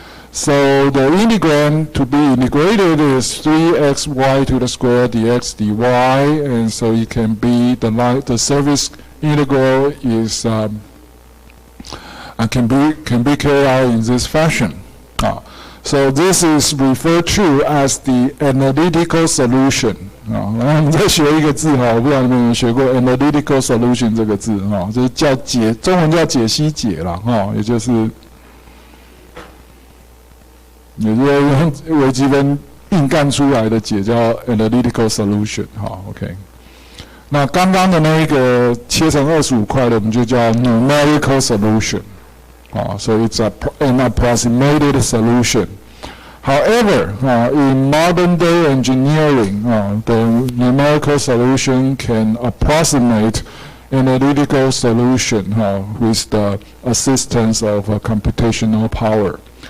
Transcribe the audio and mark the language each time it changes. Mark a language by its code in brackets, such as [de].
[en] So the integrand to be integrated is 3xy to the square dx dy, and so it can be the surface integral is can be carried out in this fashion. So this is referred to as the analytical solution. [zh] 然后我们再学一个字我不知道你们有没有学过 analytical solution 这个字就是叫中文叫解析解啦也就是用微积分硬干出来的解叫 analytical solution OK。那刚刚的那一个切成25块的，我们就叫 [en] numerical solution so it's an approximated solution. However, in modern day engineering, the numerical solution can approximate analytical solution with the assistance of computational power.